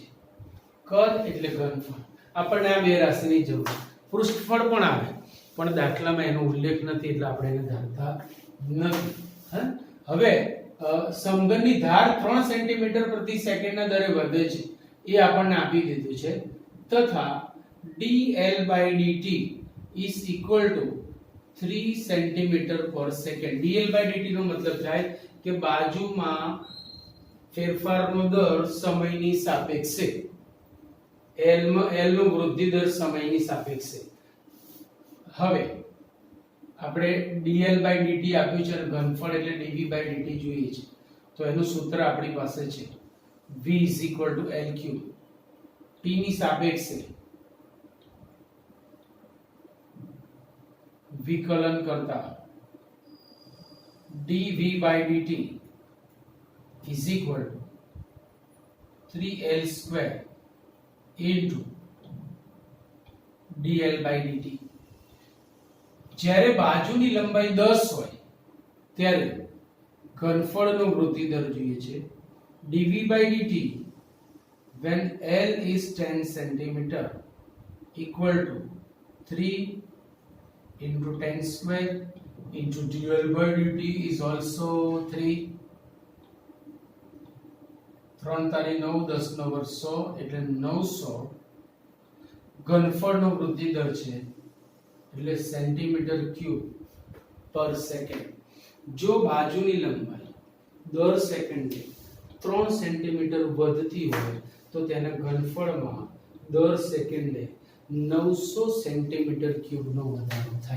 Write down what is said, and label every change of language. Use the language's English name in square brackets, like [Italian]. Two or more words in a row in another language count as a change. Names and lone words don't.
[Gujarati] કદ એટલે ઘનફળ. આપણને આ બે રાશિની જરૂર. પૃષ્ઠફળ પણ આવે પણ દાખલામાં એનો ઉલ્લેખ નથી એટલે આપણે એને ધારતા નથી. હવે સમઘનની ધાર 3 સેન્ટીમીટર પ્રતિ સેકન્ડના દરે વધે છે એ આપણને આપી દીધું છે, તથા [English] dl/dt is equal to 3 centimeter per second. [Gujarati] dl/dt નો મતલબ થાય કે બાજુમાં ફેરફારનો દર સમયની સાપેક્ષે, l નો વૃદ્ધિ દર સમયની સાપેક્ષે. હવે આપણે dl/dt આપ્યું છે અને ઘનફળ એટલે dv/dt જોઈએ છે, તો એનું સૂત્ર આપણી પાસે છે v = l3. t ની સાપેક્ષે વિકલન કરતા [English] dv by dt is equal to 3l square into dl by dt. [Gujarati] જ્યારે બાજુની લંબાઈ 10 હોય ત્યારે ઘનફળનો વૃદ્ધિ દર જોઈએ છે [English] dv by dt when l is 10 centimeter equal to 3 into 10 square into dl by dt is also 3. [Gujarati] 3 તારી 9 10 નો વર્ગ 100 એટલે 900 ઘનફળનો વૃદ્ધિ દર છે એટલે [English] centimeter cube per second. [Gujarati] જો બાજુની લંબાઈ દર સેકન્ડે 3 સેન્ટીમીટર વધતી હોય તો તેના ઘનફળમાં દર સેકન્ડે 900 સેન્ટીમીટર ક્યુબનો વધારો થાય.